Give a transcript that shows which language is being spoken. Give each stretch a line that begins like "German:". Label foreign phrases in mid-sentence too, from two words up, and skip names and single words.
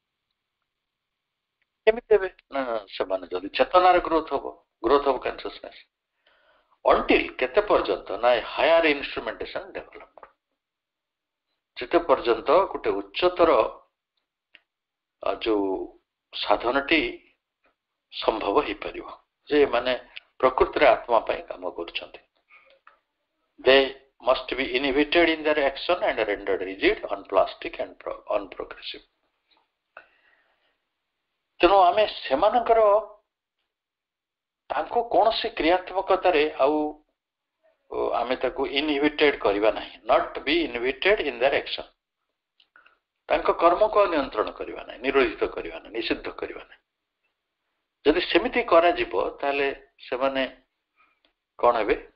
Odia: କେମିତି ହେବେ ନା ସେମାନେ ଯଦି ଚେତନାର
English: growth of consciousness until
Odia: କେତେ ପର୍ଯ୍ୟନ୍ତ ନା
English: higher instrumentation develop
Odia: ଯେତେ ପର୍ଯ୍ୟନ୍ତ ଗୋଟେ ଉଚ୍ଚତର ଯୋଉ ସାଧନଟି ସମ୍ଭବ ହେଇପାରିବ ଯେ ମାନେ ପ୍ରକୃତିରେ ଆତ୍ମା ପାଇଁ କାମ କରୁଛନ୍ତି
English: they must be inhibited in their action and rendered rigid, unplastic and unprogressive.
Odia: ତେଣୁ ଆମେ ସେମାନଙ୍କର ତାଙ୍କୁ କୌଣସି କ୍ରିୟାତ୍ମକତାରେ ଆଉ ଆମେ ତାକୁ ଇନହିବିଟେଡ୍ କରିବା ନାହିଁ
English: not be inhibited in their action
Odia: ତାଙ୍କ କର୍ମକୁ ନିୟନ୍ତ୍ରଣ କରିବା ନାହିଁ ନିରୋଧିତ କରିବା ନାହିଁ ନିଷିଦ୍ଧ କରିବା ନାହିଁ ଯଦି ସେମିତି କରାଯିବ ତାହେଲେ ସେମାନେ କ'ଣ ହେବେ